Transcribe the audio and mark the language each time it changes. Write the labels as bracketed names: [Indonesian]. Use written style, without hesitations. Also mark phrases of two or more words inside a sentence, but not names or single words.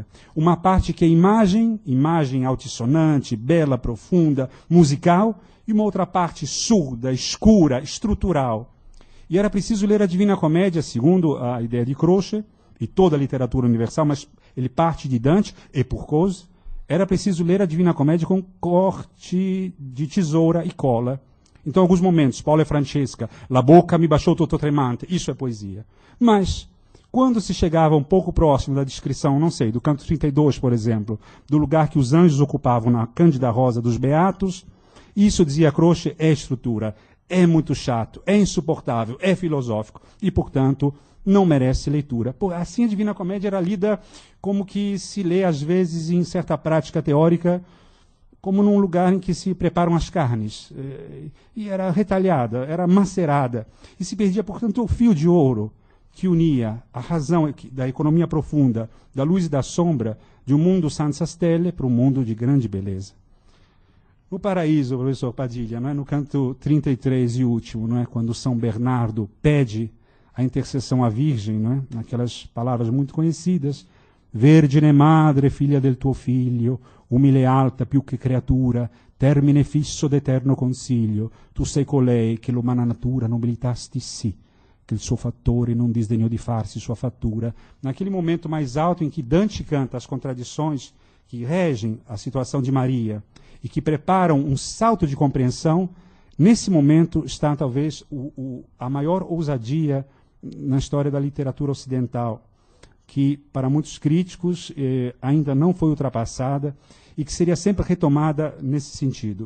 [Portuguese] Uma parte que é imagem altissonante, bela, profunda, musical, e uma outra parte surda, escura, estrutural. E era preciso ler a Divina Comédia, segundo a ideia de Croce, e toda a literatura universal, mas ele parte de Dante, e por causa, era preciso ler a Divina Comédia com corte de tesoura e cola. Então, em alguns momentos, Paulo e Francesca, [Italian] la boca mi baciò tutto tremante, [Portuguese] isso é poesia. Mas, quando se chegava um pouco próximo da descrição, não sei, do canto 32, por exemplo, do lugar que os anjos ocupavam na Cândida Rosa dos Beatos, isso, dizia Croce, é estrutura, é muito chato, é insuportável, é filosófico e, portanto, não merece leitura. Assim, a Divina Comédia era lida como que se lê, às vezes, em certa prática teórica, como num lugar em que se preparam as carnes. E era retalhada, era macerada. E se perdia, portanto, o fio de ouro que unia a razão da economia profunda, da luz e da sombra, de um mundo [Italian] senza stelle [Portuguese] para um mundo de grande beleza. No Paraíso, professor Padilha, não é? No canto 33 e último, não é? Quando São Bernardo pede a intercessão à Virgem, não é? Naquelas palavras muito conhecidas, [Italian] Vergine madre, figlia del tuo figlio, umile alta più che creatura, termine fisso d'eterno consiglio, tu sei colei che l'umana natura nobilitasti sì, che il suo fattore non disdegnò di farsi sua fattura. [Portuguese] Naquele momento mais alto em que Dante canta as contradições que regem a situação de Maria e que preparam um salto de compreensão, Nesse momento está talvez a maior ousadia na história da literatura ocidental, que para muitos críticos ainda não foi ultrapassada e que seria sempre retomada nesse sentido.